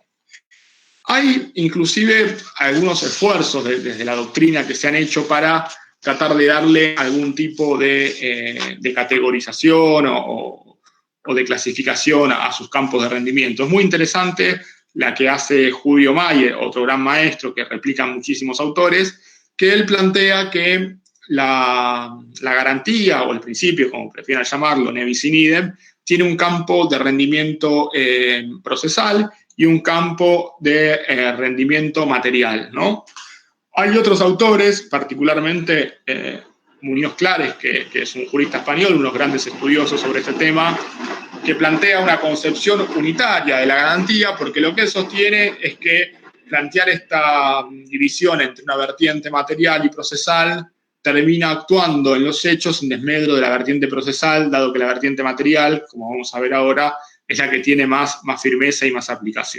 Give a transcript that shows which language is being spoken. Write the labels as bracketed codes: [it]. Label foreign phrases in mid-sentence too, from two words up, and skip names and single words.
[es] Hay inclusive algunos esfuerzos desde la doctrina que se han hecho para tratar de darle algún tipo de categorización o de clasificación a sus campos de rendimiento. Es muy interesante la que hace Julio Mayer, otro gran maestro que replican muchísimos autores, que él plantea que la garantía, o el principio, como prefieran llamarlo, [la] ne bis in idem, [es] tiene un campo de rendimiento procesal y un campo de rendimiento material, ¿no? Hay otros autores, particularmente Muñoz Clares, que es un jurista español, unos grandes estudiosos sobre este tema, que plantea una concepción unitaria de la garantía, porque lo que él sostiene es que plantear esta división entre una vertiente material y procesal termina actuando en los hechos en desmedro de la vertiente procesal, dado que la vertiente material, como vamos a ver ahora, es la que tiene más firmeza y más aplicación.